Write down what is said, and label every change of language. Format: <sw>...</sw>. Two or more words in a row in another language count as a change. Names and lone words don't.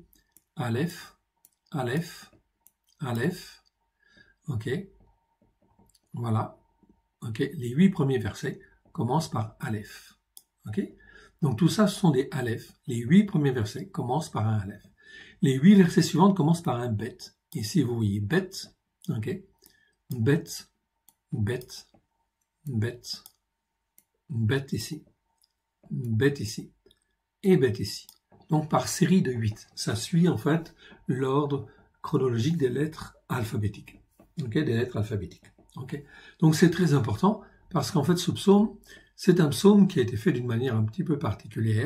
<fr>Aleph, Aleph, Aleph. Ok. Voilà. Ok. Les 8 premiers versets commencent par Aleph. Ok. Donc tout ça, ce sont des Aleph. Les 8 premiers versets commencent par un Aleph. Les 8 versets suivants commencent par un Bet. Ici, vous voyez Bet. Ok. Bet. Bet, bet, bet ici, bet ici, et bet ici. Donc par série de 8. Ça suit en fait l'ordre chronologique des lettres alphabétiques. Okay, des lettres alphabétiques. Okay. Donc c'est très important parce qu'en fait ce psaume, c'est un psaume qui a été fait d'une manière un petit peu particulière.</fr>